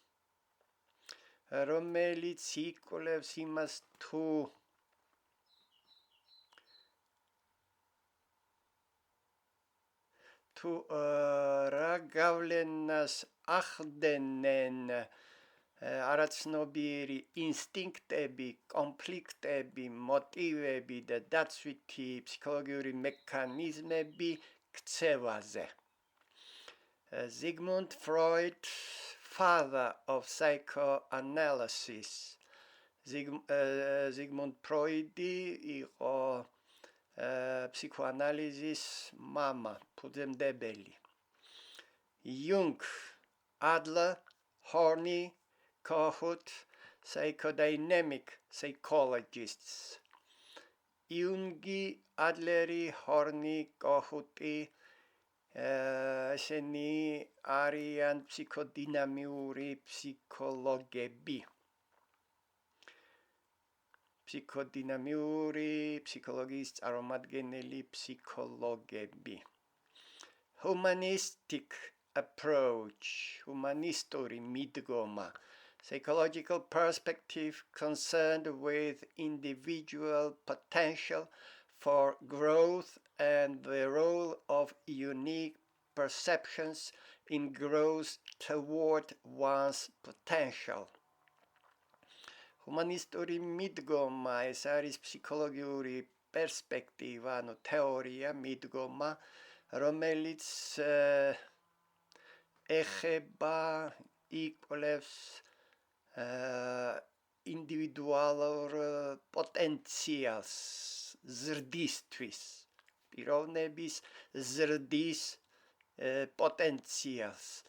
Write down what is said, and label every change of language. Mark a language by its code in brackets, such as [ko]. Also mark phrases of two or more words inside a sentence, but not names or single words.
[ka] რომელიც იკვლევს იმას თუ რა გავლენას ახდენენ არაცნობიერი ინსტინქტები, კონფლიქტები, მოტივები და დაცვითი ფსიქოლოგიური მექანიზმები ქცევაზე. [en] Sigmund Freud, father of psychoanalysis. [ka] Sigmund Freudi იყო ფსიქოანალიზის მამა, ფუძემდებელი. [en] Jung, Adler, Horney, Kohut, psychodynamic psychologists. [ka] Jungi, Adleri, Horney, Kohuti, ესენი არიან ფსიქოდინამიური ფსიქოლოგები. ფსიქოდინამიური ფსიქოლოგიის წარმომადგენელი ფსიქოლოგები. [en] Humanistic approach, [ka] ჰუმანისტური მიდგომა, [en] psychological perspective concerned with individual potential for growth and the role of unique perceptions in growth toward one's potential. [ka] Humanistori მიდგომა, ეს არის ფსიქოლოგიური პერსპექტივა, ანუ თეორია, მიდგომა, რომელიც ეხება, იკვლევს ინდივიდუალურ პოტენციალს ზრდისთვის, პიროვნების ზრდის პოტენციალს